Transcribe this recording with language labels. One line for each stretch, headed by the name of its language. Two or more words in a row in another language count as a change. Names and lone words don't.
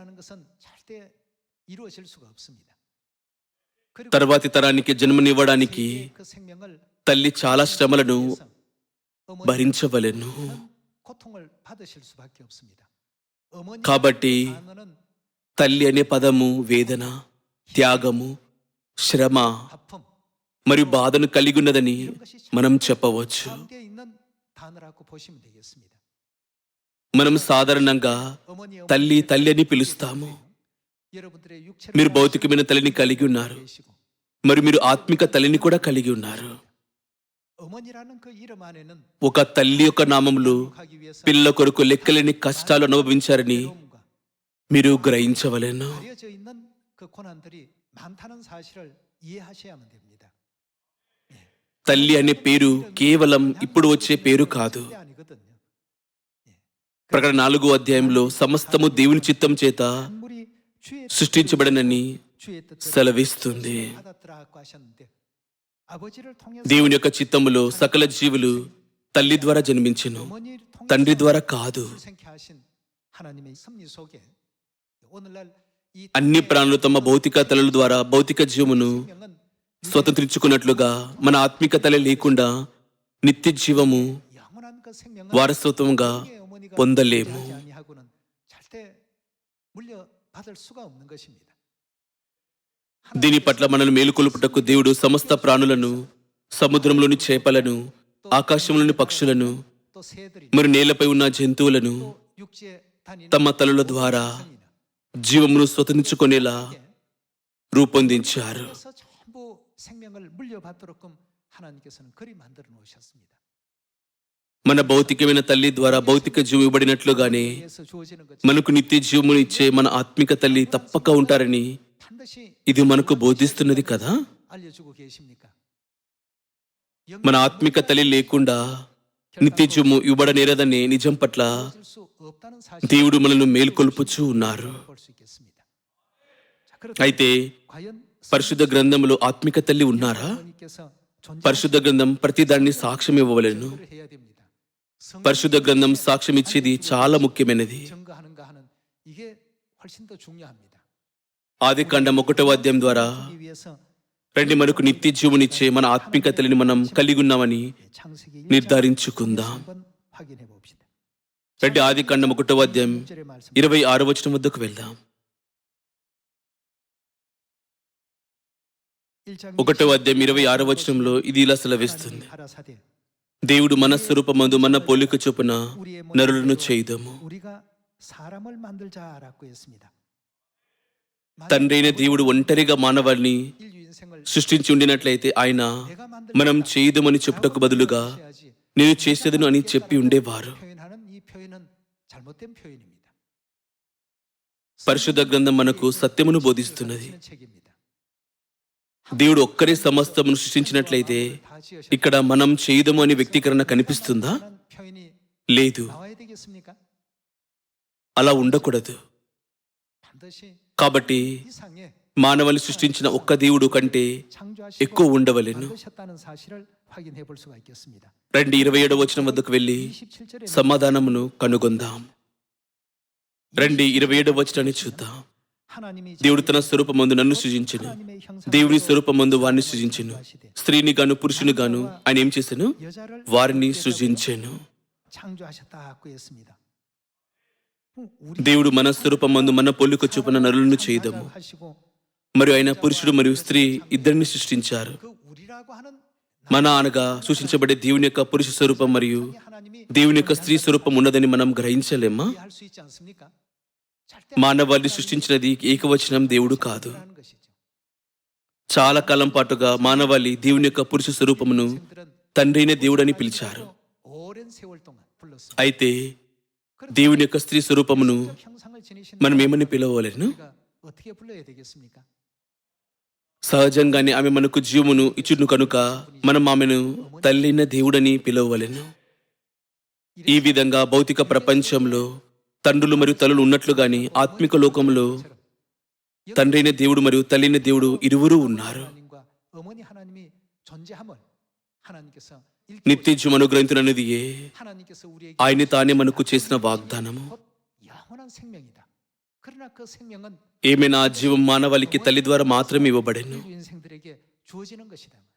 Telugu: తర్వాతి తరానికి జన్మనివ్వడానికి తల్లి చాలా శ్రమలను భరించవలెను. కాబట్టి తల్లి అనే పదము వేదన, త్యాగము, శ్రమ, మరియు బాధను కలిగి ఉన్నదని మనం చెప్పవచ్చు.
Korean: 포함되어 있는 단어라고 보시면 되겠습니다.
Telugu: మనం సాధారణంగా తల్లి తల్లి అని పిలుస్తాము.
Korean: 여러분들의
Telugu: మీరు భౌతికమైన తల్లిని కలిగి ఉన్నారు, మరి మీరు ఆత్మిక తల్లిని కూడా కలిగి ఉన్నారు.
Korean: 어머니라는 그 이름 안에는
Telugu: ఒక తల్లి యొక్క నామములో
Korean: 하기 위해서
Telugu: పిల్లల కొరకు లెక్కలేని కష్టాలు అనుభవించారని
Korean: 괴로움과
Telugu: మీరు గ్రహించవలెను.
Korean: 가려져 있는 그 고난들이 많다는 사실을 이해하셔야만 됩니다.
Telugu: తల్లి అనే పేరు కేవలం ఇప్పుడు వచ్చే పేరు కాదు.
Korean: 절대 아니거든요.
Telugu: ప్రకటన 4వ అధ్యాయంలో సమస్తము దేవుని చిత్తం చేత
Korean: 만물이 주의
Telugu: సృష్టించబడనని
Korean: 주의 뜻대로
Telugu: సెలవిస్తుంది.
Korean: 받았더라고 하셨는데 아버지를 통해서
Telugu: దేవుని యొక్క చిత్తములో సకల జీవులు తల్లి ద్వారా జన్మించెను,
Korean: 어머니를 통해서
Telugu: తండ్రి ద్వారా కాదు.
Korean: 출생케 하신 하나님의 섭리 속에 오늘날 이
Telugu: అన్ని ప్రాణులు తమ భౌతిక తల్లుల ద్వారా భౌతిక జీవమును
Korean: 생명은
Telugu: స్వతంత్రించుకున్నట్లుగా మన ఆత్మిక తల్లి లేకుండా నిత్య జీవము
Korean: 영원한 그 생명은
Telugu: వారసత్వంగా
Korean: 우리의 어머니가
Telugu: పొందలేము.
Korean: 존재하지 아니하고는 절대 물려받을 수가 없는 것입니다.
Telugu: దీని పట్ల మనల్ని మేలుకొలుపుటకు దేవుడు సమస్త ప్రాణులను, సముద్రంలోని చేపలను, ఆకాశంలోని పక్షులను,
Korean: 또 새들이
Telugu: మరి నేలపై ఉన్న జంతువులను
Korean: 또 육지에 다니는
Telugu: తమ తల్లుల ద్వారా జీవమును స్వతంత్రించుకునేలా రూపొందించారు.
Korean: 그래서 전부 생명을 물려받도록끔 하나님께서는 그리 만들어 놓으셨습니다.
Telugu: మన భౌతికమైన తల్లి ద్వారా భౌతిక జీవం ఇవ్వబడినట్లుగానే
Korean: 위해서 주어지는 것
Telugu: మనకు నిత్య జీవమును ఇచ్చే మన ఆత్మిక తల్లి తప్పక ఉంటారని
Korean: 반드시
Telugu: ఇది మనకు బోధిస్తున్నది కదా.
Korean: 알려주고 계십니까?
Telugu: మన ఆత్మిక తల్లి లేకుండా నిత్య జీవము ఇవ్వబడనేరదనే నిజం పట్ల
Korean: 주어질 수 없다는 사실을
Telugu: దేవుడు మనల్ని మేల్కొల్పుచూ ఉన్నారు.
Korean: 볼수 있겠습니다. 자, 그렇다면
Telugu: అయితే
Korean: 과연
Telugu: పరిశుద్ధ గ్రంథంలో ఆత్మిక తల్లి ఉన్నారా?
Korean: 하나님께서
Telugu: పరిశుద్ధ గ్రంథం ప్రతిదాన్ని సాక్ష్యం ఇవ్వవలెను.
Korean: 존재를 해야 됩니다.
Telugu: పరిశుద్ధ గ్రంథం సాక్ష్యం ఇచ్చేది చాలా ముఖ్యమైనది.
Korean: 증거하는가 하는 이게 훨씬 더 중요합니다.
Telugu: ఆది కాండం 1వ అధ్యాయం ద్వారా
Korean: 주기 위해서
Telugu: రండి మనకు నిత్య జీవమునిచ్చే మన ఆత్మిక తల్లిని మనం కలిగి ఉన్నామని
Korean: 창세기
Telugu: నిర్ధారించుకుందాం.
Korean: 한번 확인해 봅시다.
Telugu: రండి ఆది కాండం 1వ అధ్యాయం
Korean: 1절의 말씀
Telugu: 26వ వచనం వద్దకు వెళ్దాం.
Korean: 1장
Telugu: 1వ అధ్యాయం 26వ వచనంలో ఇది ఇలా సెలవిస్తుంది.
Korean: 가라사대
Telugu: దేవుడు మన స్వరూపమందు మన పోలిక చొప్పున నరులను చేయుదము.
Korean: 우리가 사람을 만들자라고 했습니다.
Telugu: తండ్రి అయిన దేవుడు ఒంటరిగా మానవాళిని
Korean: 인류 인생을
Telugu: సృష్టించి ఉండినట్లయితే ఆయన
Korean: 내가 만들
Telugu: మనం చేయుదమని చెప్పుటకు బదులుగా
Korean: 해야지
Telugu: నేను చేసేదను అని చెప్పి ఉండేవారు.
Korean: 표현하는 이 표현은 잘못된 표현입니다.
Telugu: పరిశుద్ధ గ్రంథం మనకు సత్యమును బోధిస్తున్నది.
Korean: 가르치는 책입니다.
Telugu: దేవుడు ఒక్కరే సమస్తమును సృష్టించినట్లయితే
Korean: 다 지으셨
Telugu: ఇక్కడ మనం చేయుదము అనే వ్యక్తీకరణ కనిపిస్తుందా?
Korean: 하는 표현이
Telugu: లేదు,
Korean: 나와야 되겠습니까?
Telugu: అలా ఉండకూడదు.
Korean: 반드시
Telugu: కాబట్టి
Korean: 이상의
Telugu: మానవుని సృష్టించిన ఒక్క దేవుడు కంటే
Korean: 창조하시고
Telugu: ఎక్కువ ఉండవలెను.
Korean: 만드셨다는 사실을 확인해 볼 수가 있겠습니다.
Telugu: రండి 27వ వచనం వద్దకు వెళ్ళి
Korean: 27절에
Telugu: సమాధానమును కనుగొందాం. రండి 27వ వచనాన్ని చూద్దాం.
Korean: 하나님이
Telugu: దేవుడు తన స్వరూపమందు నన్ను సృజించెను,
Korean: 하나님의 형상
Telugu: దేవుని స్వరూపమందు వారిని సృజించెను, స్త్రీని గాను పురుషుని గాను ఆయన ఏం చేశాను?
Korean: 여자를
Telugu: వారిని సృజించెను.
Korean: 창조하셨다고 했습니다.
Telugu: దేవుడు మన స్వరూపమందు మన పోలిక చొప్పున నరులను చేయుదము.
Korean: 하시고
Telugu: మరియు ఆయన పురుషుడు మరియు స్త్రీ ఇద్దరిని సృష్టించారు.
Korean: 그 우리라고 하는
Telugu: మన అనగా సూచించబడే దేవుని యొక్క పురుష స్వరూపం మరియు
Korean: 하나님이
Telugu: దేవుని యొక్క స్త్రీ స్వరూపం ఉన్నదని మనం గ్రహించలేమా?
Korean: 할 수 있지 않습니까? 절대
Telugu: మానవాళిని సృష్టించినది ఏకవచనం దేవుడు కాదు.
Korean: 하는 것이죠.
Telugu: చాలా కాలం పాటుగా మానవాళి దేవుని యొక్క పురుష స్వరూపమును
Korean: 생들은
Telugu: తండ్రి అయిన దేవుడని పిలిచారు.
Korean: 오랜 세월 동안 불렀습니다.
Telugu: అయితే దేవుని యొక్క స్త్రీ స్వరూపమును
Korean: 형상을 지니신
Telugu: మనం ఏమని పిలవలేను?
Korean: 우리가 어떻게 불러야 되겠습니까?
Telugu: సహజంగానే ఆమె మనకు జీవమును ఇచ్చును కనుక మనం ఆమెను తల్లైన దేవుడని పిలవలేను. ఈ విధంగా భౌతిక ప్రపంచంలో తండ్రులు మరియు తల్లులు ఉన్నట్లుగాని ఆత్మిక లోకంలో తండ్రి అయిన దేవుడు మరియు తల్లిన దేవుడు ఇరువురు ఉన్నారు.
Korean: 하나님과 어머니 하나님이 존재함을 하나님께서
Telugu: నిత్య జీవం అనుగ్రహించునది
Korean: 하나님께서 우리에게
Telugu: ఆయన తానే మనకు చేసిన వాగ్దానము.
Korean: 곧 영원한 생명이다. 그러나 그 생명은
Telugu: ఏమైనా ఆ జీవం మానవాళికి తల్లి ద్వారా మాత్రమే ఇవ్వబడెను.
Korean: 인류 인생들에게 주어지는 것이다.